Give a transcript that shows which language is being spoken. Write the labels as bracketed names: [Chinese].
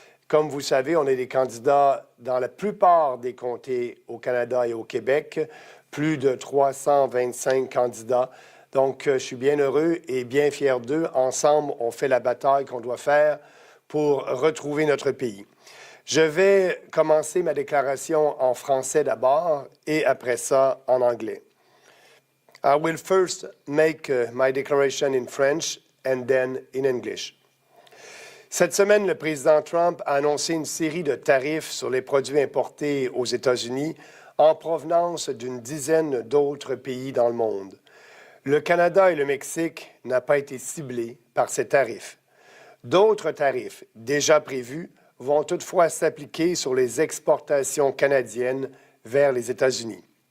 [French] Comme vous savez, on est des candidats dans la plupart des comtés au Canada et au Québec, plus de 325 candidats. Donc, je suis bien heureux et bien fier d'eux. Ensemble, on fait la bataille qu'on doit faire pour retrouver notre pays. Je vais commencer ma déclaration en français d'abord et après ça en anglais. [English] I will first make my declaration in French and then in English. [French] Cette semaine, le président Trump a annoncé une série de tarifs sur les produits importés aux États-Unis en provenance d'une dizaine d'autres pays dans le monde. Le Canada et le Mexique n'ont pas été ciblés par ces tarifs. D'autres tarifs déjà prévus vont toutefois s'appliquer sur les exportations canadiennes vers les États-Unis.